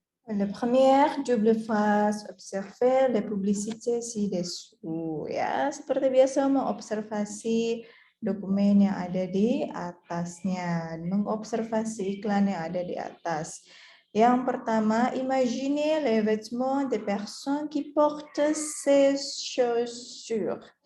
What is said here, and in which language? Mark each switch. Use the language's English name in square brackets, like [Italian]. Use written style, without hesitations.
[French] La première double phrase, observer les publicités ci-dessous. [Indonesian] Ya, seperti biasa mengobservasi dokumen yang ada di atasnya, mengobservasi iklan yang ada di atas. Yang pertama, [French] imaginez les vêtements des personnes qui portent ces chaussures.